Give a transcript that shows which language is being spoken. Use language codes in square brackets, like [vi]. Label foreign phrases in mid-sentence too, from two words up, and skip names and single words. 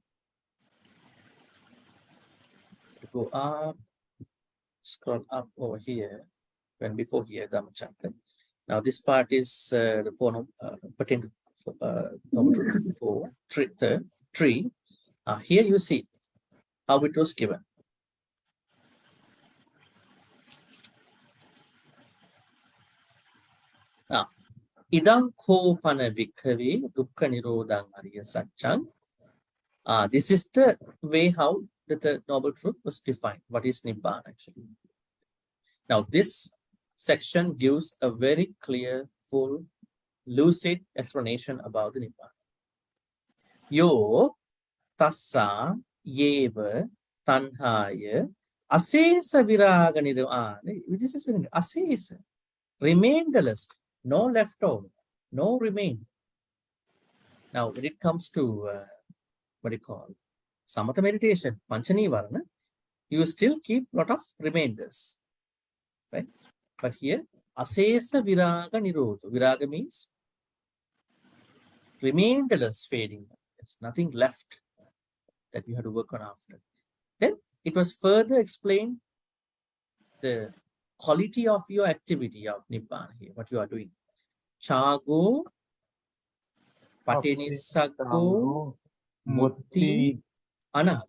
[en] Go up, scroll up over here, and before here, Dhammacakka. Now this part is the form pertaining to Noble Truth 4, tree. Here you see how it was given. [pi] Idang kopana bhikkhave dukkha nirodhang ariya satchang. [en] This is the way how the Noble Truth was defined. What is Nibbana actually? Now this section gives a very clear, full, lucid explanation about the Nibbana. [pi] Yo tassa yeva tanhaya asesa viraga nirvana. [en] This is very asesa, remainderless, no leftover, no remain. Now when it comes to what do you call samatha meditation, panchanivarana, you still keep a lot of remainders, right? But here [pi] asesa viraga nirodha. [en] Viraga means remainderless fading. There's nothing left that you have to work on after. Then it was further explained the quality of your activity of Nibbana here, what you are doing. [pi] Chago, Patinissaggo, Mutti, Ana.